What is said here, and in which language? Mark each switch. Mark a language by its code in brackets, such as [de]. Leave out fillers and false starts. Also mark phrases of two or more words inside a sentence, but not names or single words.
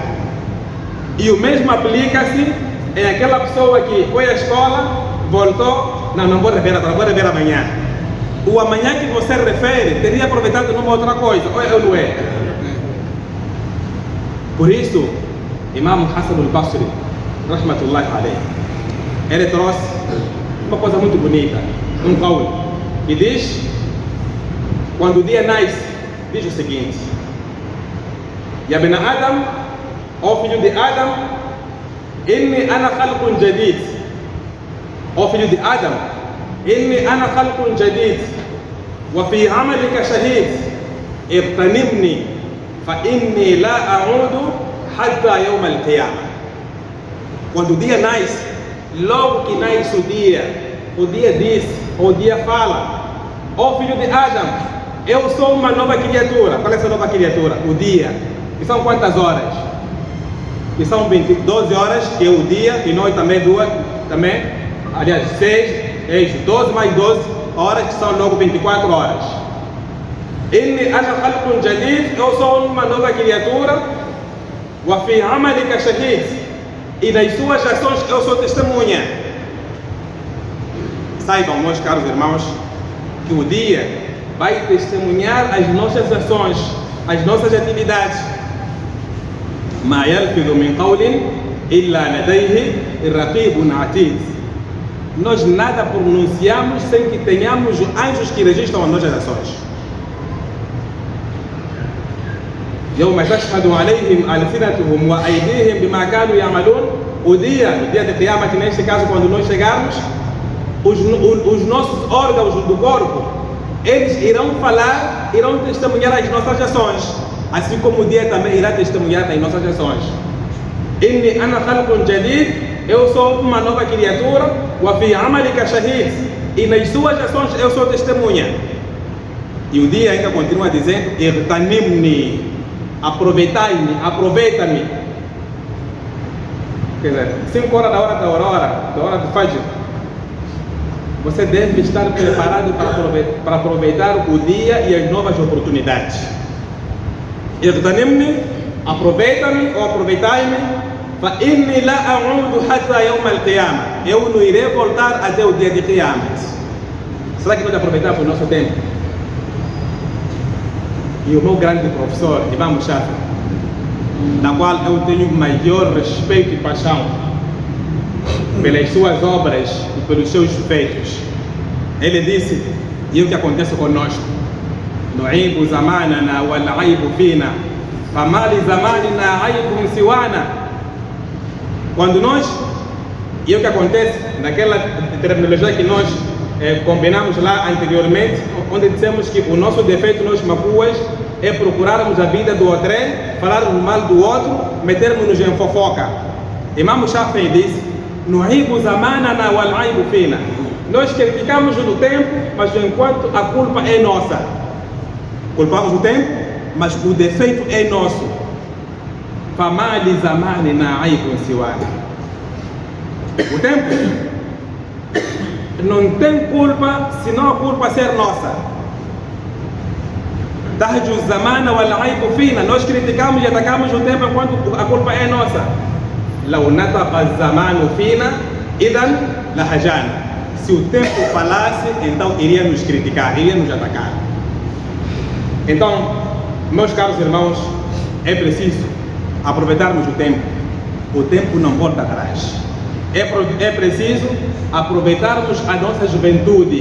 [pt] E o mesmo aplica-se em aquela pessoa que foi à escola, voltou, não vou rever agora, vou rever amanhã. O amanhã que você refere, teria aproveitado numa outra coisa, ou não é? Por isso, Imam Hassan al-Basri, [ar] رحمة الله عليه, [pt] ele trouxe uma coisa muito bonita, um qawl, e diz, quando o dia nasce, diz o seguinte: [ar] يا ابن آدم, [pt] ó filho de [ar] Adam, إني أنا خلق جديد. [pt] Ó filho de [ar] Adam, إني أنا خلق جديد، وفي عملك شهيد، اغتنمني، فإني لا أعود حتى يوم القيامة. [pt] Quando o dia nasce, logo que nasce o dia diz, o dia fala: ó filho de Adam, eu sou uma nova criatura. Qual é essa nova criatura? O dia. E são quantas horas? E são 12 horas, que é o dia, e nós também aliás, 6, 12 mais 12 horas, que são logo 24 horas. [ar] إني أنا خلق جديد, [pt] eu sou uma nova criatura. [ar] وفي عملك شهيد, [pt] e nas suas ações eu sou testemunha. Saibam, meus caros irmãos, que o dia vai testemunhar as nossas ações, as nossas atividades. [ar] ما يلفظ من قول إلا لديه رقيب عتيد. [pt] Nós nada pronunciamos sem que tenhamos anjos que registram as nossas ações. [ar] يوم تشهد عليهم ألسنتهم وأيديهم بما كانوا يعملون. [pt] O dia de Qiyamah, neste caso, quando nós chegarmos, os nossos órgãos do corpo, eles irão falar, irão testemunhar as nossas ações, assim como o dia também irá testemunhar as nossas ações. [ar] إني أنا خلق جديد, [pt] eu sou uma nova criatura. [ar] وفي عملك شهيد, [pt] e nas suas ações eu sou testemunha. E o dia ainda continua dizendo: irtanimni, aproveitai-me, aproveita-me. Quer dizer, 5 horas da hora do Fajr, você deve estar preparado para aproveitar o dia e as novas oportunidades. Irtanimni, aproveita-me ou aproveitai-me. [ar] فإني لا أعود حتى يوم القيامة, [pt] eu não irei voltar até o dia de Qiyamah. Será que nós aproveitamos o nosso tempo? E o meu grande professor, Imam Shafi, da qual eu tenho maior respeito e paixão pelas suas obras e pelos seus feitos, ele disse, e o que acontece conosco: [ar] نعيب زماننا والعيب فينا، فما لزماننا عيب سوانا. [pt] Quando nós, e o que acontece naquela terminologia que nós combinamos lá anteriormente, onde dissemos que o nosso defeito, nós macuas, é procurarmos a vida do outro, falarmos mal do outro, metermos-nos em fofoca. Imam Shafi'i disse: [ar] نعيب زماننا والعيب فينا. [pt] Nós criticamos o tempo, mas enquanto a culpa é nossa. Culpamos o tempo, mas o defeito é nosso. [ar] فما لزماننا عيب سوانا. [pt] O tempo não tem culpa senão a culpa ser nossa. [ar] تهجو زمانا والعيب فينا. [pt] Nós criticamos e atacamos o tempo enquanto a culpa é nossa. [ar] لو نطق الزمان فينا إذن لهجانا. [pt] Se o tempo falasse, então iria nos criticar, iria nos atacar. Então, meus caros irmãos, é preciso aproveitarmos o tempo. O tempo não volta atrás. É preciso aproveitarmos a nossa juventude.